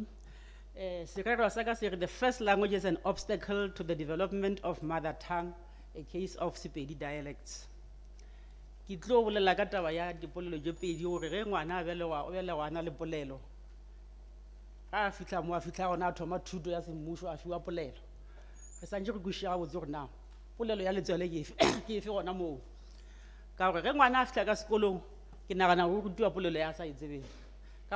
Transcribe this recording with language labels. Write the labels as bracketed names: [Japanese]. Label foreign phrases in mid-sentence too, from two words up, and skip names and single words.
[Northern Sotho] serero sa ka se re [English] the first language is an obstacle to the development of mother tongue, a case of Sepedi dialects. [Northern Sotho] Ke tlo bolela ka taba ya dipolelo tše pedi gore ge ngwana a belegwana le polelo ga a fitlha mo a fitlha gona a thoma thuto ya semmušo a fiwa polelo re santse go kwešiša gabotse gore na polelo ya letswele ke efe gona moo ka gore ge ngwana a fitlha ka sekolong ke nagana go rutiwa polelo ya sa e tsebeng ka